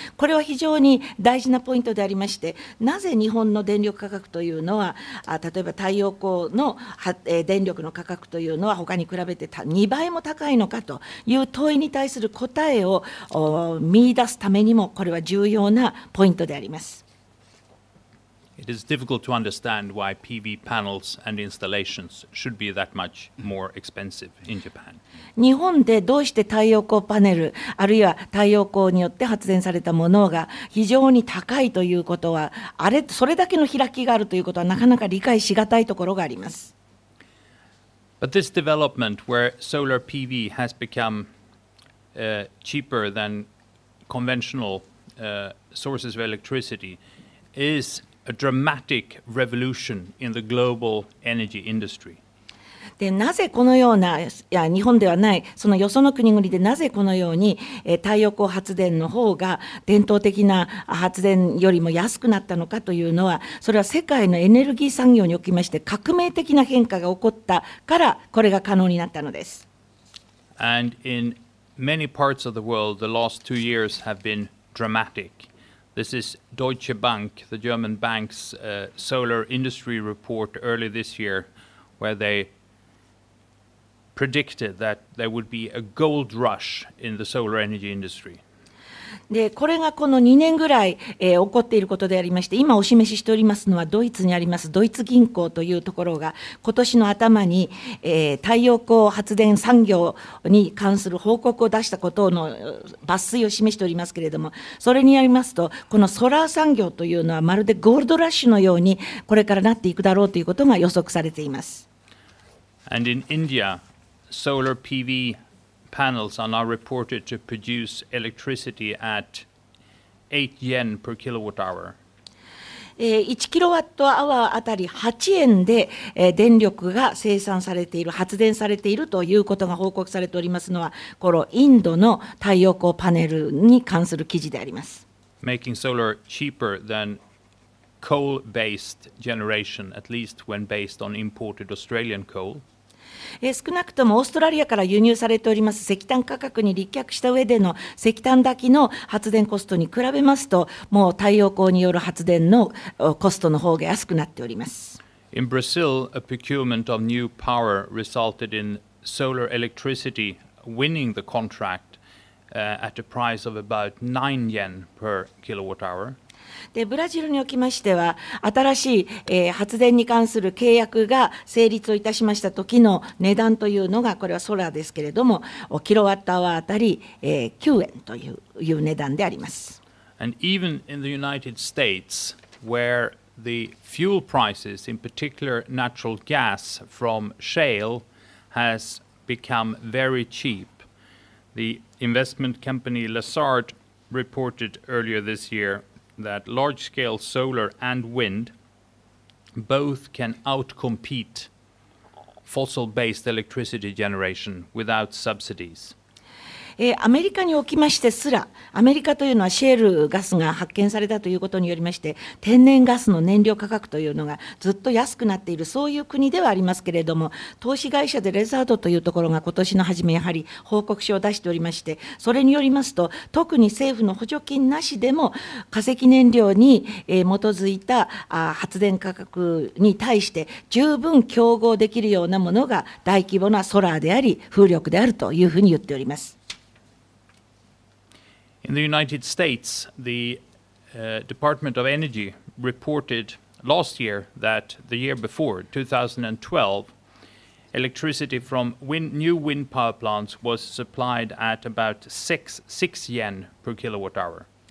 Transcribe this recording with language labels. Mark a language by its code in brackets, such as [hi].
[ja] これは非常に大事なポイントでありまして、なぜ日本の電力価格というのは、例えば太陽光の電力の価格というのは他に比べて2倍も高いのかという問いに対する答えを見出すためにも、これは重要なポイントであります。 [en] It is difficult to understand why PV panels and installations should be that much more expensive in Japan. [ja] 日本でどうして太陽光パネル、あるいは太陽光によって発電されたものが非常に高いということは、それだけの開きがあるということはなかなか理解しがたいところがあります。 [en] But this development where solar PV has become cheaper than conventional sources of electricity is a dramatic revolution in the global energy industry. [ja] でなぜこのような、日本ではないそのよその国々でなぜこのように太陽光発電の方が伝統的な発電よりも安くなったのかというのは、それは世界のエネルギー産業におきまして革命的な変化が起こったからこれが可能になったのです。 [en] And in many parts of the world, the last 2 years have been dramatic. This is Deutsche Bank, the German bank's solar industry report early this year, where they predicted that there would be a gold rush in the solar energy industry. [ja] でこれがこの2年ぐらい、起こっていることでありまして、今お示ししておりますのはドイツにありますドイツ銀行というところが今年の頭に、太陽光発電産業に関する報告を出したことの抜粋を示しておりますけれども、それによりますと、このソラー産業というのはまるでゴールドラッシュのようにこれからなっていくだろうということが予測されています。 [en] And in India, solar PV panels are now reported to produce electricity at 8 yen per kilowatt hour. [ja] 1キロワットアワーあたり8円で電力が生産されている、発電されているということが報告されておりますのは、このインドの太陽光パネルに関する記事であります。 [en] Making solar cheaper than coal-based generation, at least when based on imported Australian coal. [ja] 少なくともオーストラリアから輸入されております石炭価格に立脚した上での石炭炊きの発電コストに比べますと、もう太陽光による発電のコストの方が安くなっております。 [en] In Brazil, a procurement of new power resulted in solar electricity winning the contract at a price of about 9 yen per kilowatt hour. [ja] でブラジルにおきましては、新しい、発電に関する契約が成立をいたしました時の値段というのが、これはソラーですけれども、キロワットアワーあたり、9円という値段であります。 [en] And even in the United States, where the fuel prices, in particular natural gas from shale, has become very cheap, the investment company Lazard reported earlier this year that large-scale solar and wind both can outcompete fossil-based electricity generation without subsidies. [ja] アメリカにおきましてすら、アメリカというのはシェールガスが発見されたということによりまして、天然ガスの燃料価格というのがずっと安くなっている、そういう国ではありますけれども、投資会社でレザードというところが今年の初め、やはり報告書を出しておりまして、それによりますと、特に政府の補助金なしでも、化石燃料に基づいた発電価格に対して、十分競合できるようなものが大規模なソラーであり、風力であるというふうに言っております。 [en] In the United States, the Department of Energy reported last year that the year before, 2012, electricity from new wind power plants was supplied at about 6 yen per kilowatt hour.